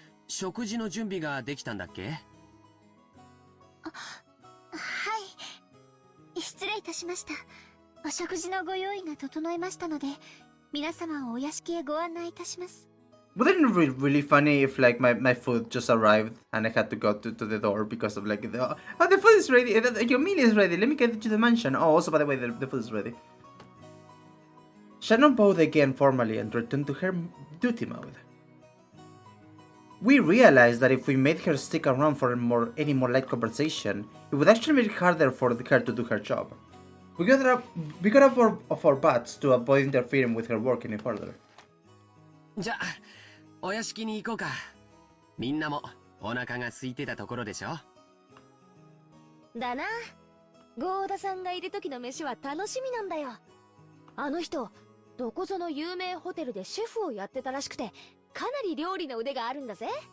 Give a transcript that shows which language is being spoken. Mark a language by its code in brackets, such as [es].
[ja] 食事の準備ができたんだっけ？はい。失礼いたしました。お食事のご用意が整いましたので、皆様をお屋敷へご案内いたします。 [en] Wouldn't it be really funny if like my food just arrived and I had to go to the door because of like the food is ready, your meal is ready, let me get it to the mansion. Oh, also by the way, the food is ready. Shannon bowed again formally and returned to her duty mode. We realized that if we made her stick around for any more light conversation, it would actually make it harder for her to do her job. We got up of our butts to avoid interfering with her work any further. [ja] じゃあ、お屋敷に行こうか。みんなもお腹が空いてたところでしょ。だな。ゴーダさんがいる時の飯は楽しみなんだよ。あの人、どこぞの有名ホテルでシェフをやってたらしくて、かなり料理の腕があるんだぜ。